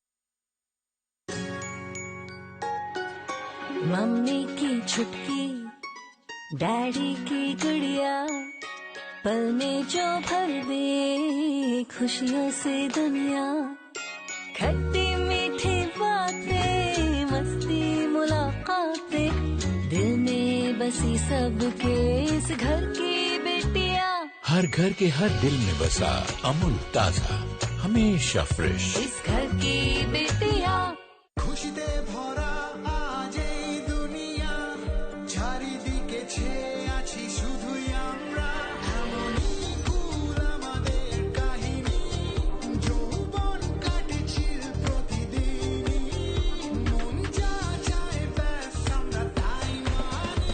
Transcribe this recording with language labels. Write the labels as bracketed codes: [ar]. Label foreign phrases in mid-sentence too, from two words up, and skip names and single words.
[ur] ممی کی چھٹکی, ڈیڈی کی گڑیا, پل میں جو بھر دے خوشیوں سے دنیا, کھٹی میٹھی باتیں, مستی ملاقاتیں, دل میں بسی سب کے اس گھر کی بیٹیاں, ہر گھر کے ہر دل میں بسا امول تازہ ہمیشہ فریش, اس گھر کی بیٹیاں. [pa] خوشی دے بھرا آج [bn] এই দুনিয়া, চারিদিকে ছেয়ে আছি শুধুই আমরা, এমনই কুল আমাদের কাহিনী, যৌবন কাটছিল প্রতিদিনই, মন যা চায় ব্যাস আমরা তাই মানি.